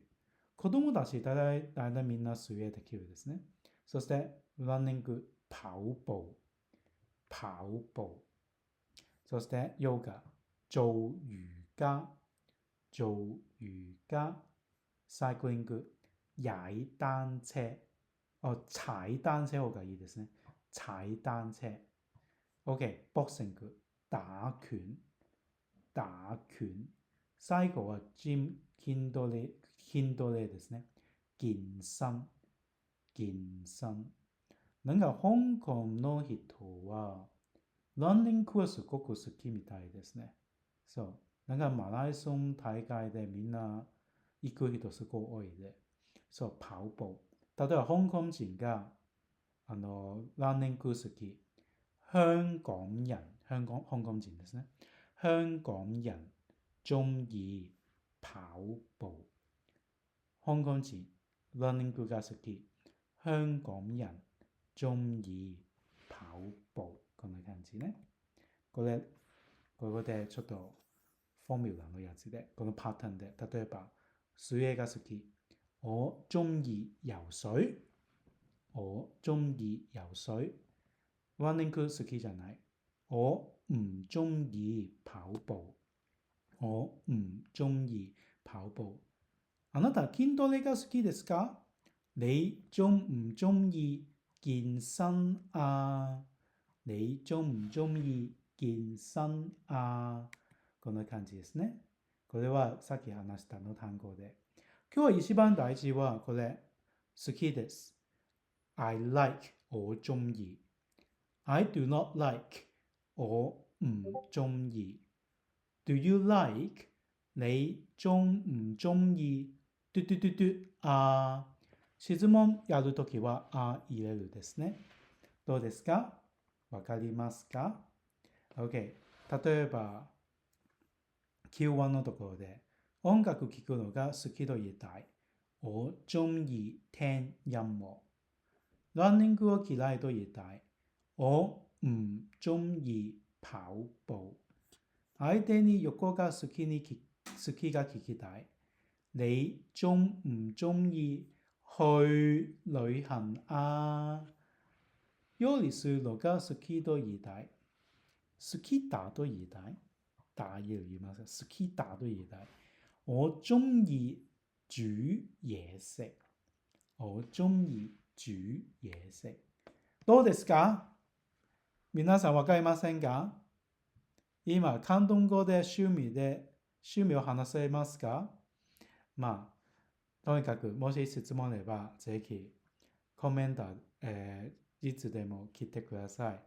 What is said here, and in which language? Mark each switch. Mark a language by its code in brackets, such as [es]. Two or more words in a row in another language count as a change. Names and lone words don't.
[ja] 子供たち大体みんな水泳できるですね。そして、ランニング、跑步。そして、ヨガ、 [yue] 做瑜伽。 [ja] サイクリング、 [yue] 踩單車。踩單車 [ja] 方がいいですね。 [yue] 踩單車。 [ja] OK、ボクシング、打拳。最後はジム、筋トレですね。健身。なんか香港の人は、ランニングはすごく好きみたいですね。そう。なんかマラソン大会でみんな行く人すごい多いで。そう、跑步。例えば香港人がランニング好き。香港人、香港人ですね。 [yue] 香港人中意跑步。 [ja] 香港人、ランニングが好き。 [yue] 香港人中意跑步。 [ja] こんな感じね。ここでちょっとフォーミュラのやつで、このパターンで、例えば、水泳が好き。 [yue] 我中意游水。我中意游水。 [ja] ランニング好きじゃない。 [yue] 我唔中意跑步。我唔中意跑步。 [ja] あなた筋トレが好きですか？ [yue] 你中唔中意健身啊？你中唔中意健身啊？ [ja] こんな感じですね。これはさっき話したの単語で。今日は一番大事はこれ、好きです。 [en] I like [yue] 我中意。 [en] I do not like [yue] 我唔中意。 [en] Do you like [yue] 你中唔中意嘟嘟嘟嘟 [ja] あ質問やるときはあ入れるですね。どうですか？わかりますか？ OK。例えば Q1 のところで音楽聴くのが好きと言いたい。 [yue] 我中意聽音樂。 [ja] ランニングを嫌いと言いたい。 [yue] 我唔中意跑步。 [ja] 相手に横が好きが聞きたい。 [yue] 你中唔中意去旅行啊？ [ja] 料理するのが好きと言いたい。好きだと言いたい。打要言います。好きだと言いたい。 [yue] 我中意煮嘢食。我中意煮嘢食。 [ja] どうですか？皆さんわかりませんか？今、広東語で趣味を話せますか？まあ、とにかく、もし質問あれば、ぜひ、コメント、いつでも来てください。